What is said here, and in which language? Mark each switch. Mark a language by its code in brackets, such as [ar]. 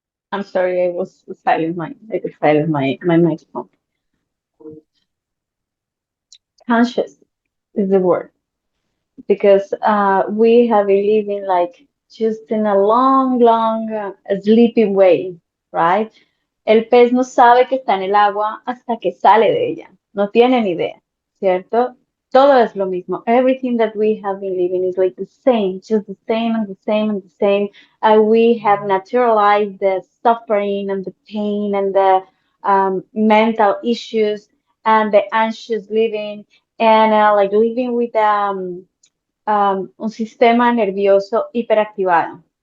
[en] I'm sorry, I was silent. I could silence my microphone. Conscious is the word because we have been living like just in a long, long sleeping way, right? [es] El pez no sabe que está en el agua hasta que sale de ella. No tiene ni idea, ¿cierto? Todo es lo mismo. [en] Everything that we have been living is like the same, just the same and the same and the same. We have naturalized the suffering and the pain and the mental issues and the anxious living and like living with [es] un sistema nervioso hiperactivado.